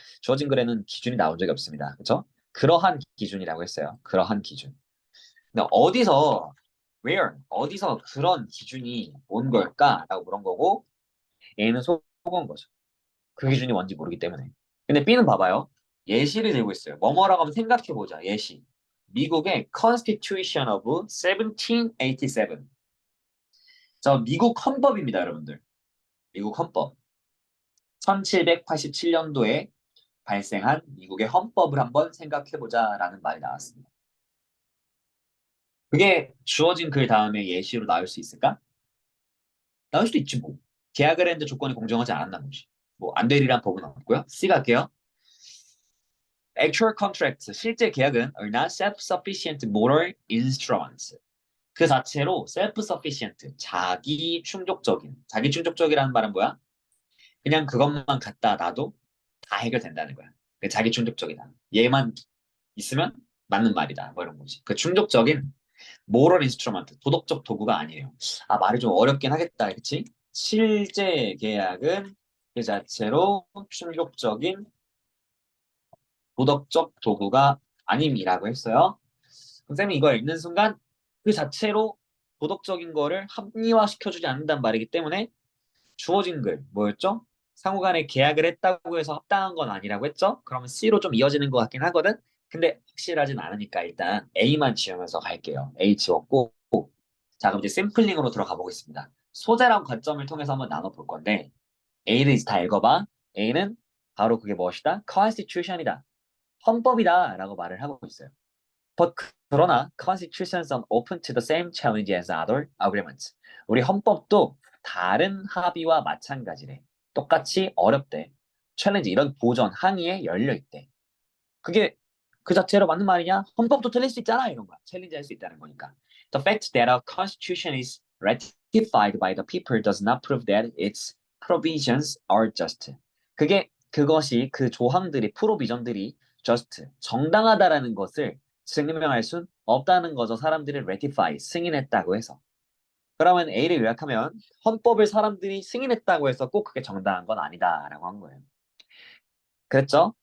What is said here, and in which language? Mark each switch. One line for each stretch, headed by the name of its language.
Korean: 주어진 글에는 기준이 나온 적이 없습니다. 그렇죠? 그러한 기준이라고 했어요. 그러한 기준. 근데 where, 어디서 그런 기준이 온 걸까라고 물은 거고 A는 속은 거죠. 그 기준이 뭔지 모르기 때문에. 근데 B는 봐봐요. 예시를 들고 있어요. 뭐뭐라고 하면 생각해보자. 예시. 미국의 Constitution of 1787. 자, 미국 헌법입니다, 여러분들. 미국 헌법. 1787년도에 발생한 미국의 헌법을 한번 생각해보자라는 말이 나왔습니다. 그게 주어진 글 다음에 예시로 나올 수 있을까? 나올 수도 있지 뭐. 계약을 했는데 조건이 공정하지 않았다는 거지. 뭐 안 되리란 법은 없고요. C 갈게요.
English: Actual contracts,
Korean: 실제 계약은
English: are not self-sufficient moral instruments.
Korean: 그 자체로 self-sufficient, 자기 충족적인. 자기 충족적이라는 말은 뭐야? 그냥 그것만 갖다 놔도 다 해결된다는 거야. 그 자기 충족적이다. 얘만 있으면 맞는 말이다. 뭐 이런 거지. 그 충족적인 모럴 인스트루먼트, 도덕적 도구가 아니에요. 아, 말이 좀 어렵긴 하겠다. 그치? 실제 계약은 그 자체로 충족적인 도덕적 도구가 아님이라고 했어요. 선생님이 이걸 읽는 순간 그 자체로 도덕적인 거를 합리화시켜주지 않는단 말이기 때문에 주어진 글 뭐였죠? 상호간에 계약을 했다고 해서 합당한 건 아니라고 했죠? 그러면 C로 좀 이어지는 것 같긴 하거든? 근데 확실하진 않으니까 일단 A만 지우면서 갈게요. A 지웠고 자 그럼 이제 샘플링으로 들어가 보겠습니다. 소재랑 관점을 통해서 한번 나눠볼 건데 A를 이제 다 읽어봐. A는 바로 그게 무엇이다? Constitution이다. 헌법이다 라고 말을 하고 있어요.
English: But
Korean: 그러나
English: constitutions are open to the same challenge as other agreements.
Korean: 우리 헌법도 다른 합의와 마찬가지래. 똑같이 어렵대. 챌린지 이런 보전 항의에 열려 있대. 그게 그 자체로 맞는 말이냐? 헌법도 틀릴 수 있잖아 이런 거야. 챌린지 할 수 있다는 거니까.
English: The fact that our constitution is ratified by the people does not prove that its provisions are just.
Korean: 그것이 그 조항들이 프로비전들이 just 정당하다라는 것을 증명할 순 없다는 거죠. 사람들이 ratify 승인했다고 해서. 그러면 A를 요약하면 헌법을 사람들이 승인했다고 해서 꼭 그게 정당한 건 아니다라고 한 거예요. 그랬죠?